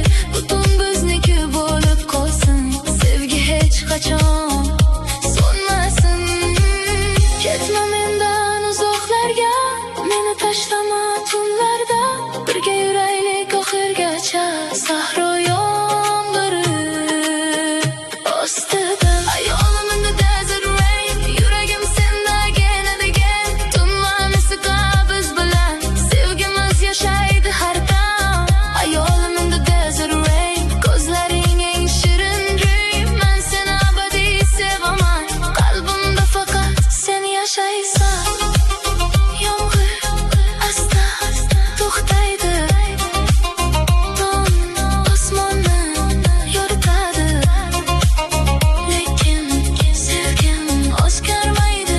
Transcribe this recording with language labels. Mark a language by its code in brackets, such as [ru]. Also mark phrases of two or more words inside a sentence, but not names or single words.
[uz] Butun bizniki bo'lib qolsin, sevgi hech qachon so'nmasin. Ketma mendan uzoqlarga, meni tashlama tunlarda. Birga yuraylik oxirgacha, sahro yomg'iri ostida. [en] Ayolim in the desert rain, [uz] yuragim senda [en] again and again. [uz] Tunma musiqa biz bilan, sevgimiz yashaydi har dam. [en] Ayolim in the desert rain, [uz] ko'zlaring eng shirin dream. Men seni abadiy sevaman, qalbimda faqat sen yashaysan. Yomg'ir asta to'xtaydi, osmonni yoritadi, lekin sevgim o'zgarmaydi.